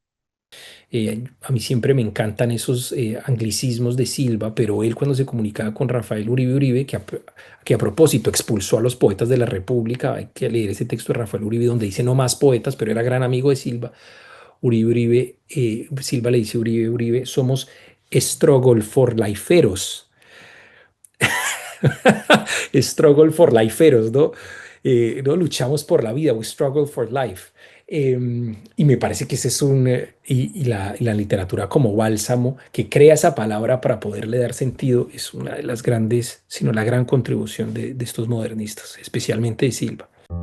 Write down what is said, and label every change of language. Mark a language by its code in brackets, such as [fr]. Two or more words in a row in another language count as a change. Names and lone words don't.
[es] A mí siempre me encantan esos anglicismos de Silva, pero él, cuando se comunicaba con Rafael Uribe Uribe, que a propósito expulsó a los poetas de la República, hay que leer ese texto de Rafael Uribe donde dice no más poetas, pero era gran amigo de Silva. Silva le dice a Uribe Uribe, somos [en] struggle for [es] lifeeros. [en] Struggle for lifeeros, [es] ¿no? ¿No? Luchamos por la vida, [en] we struggle for life. [es] Y me parece que ese es y la literatura como bálsamo que crea esa palabra para poderle dar sentido es una de las grandes, sino la gran contribución de estos modernistas, especialmente de Silva.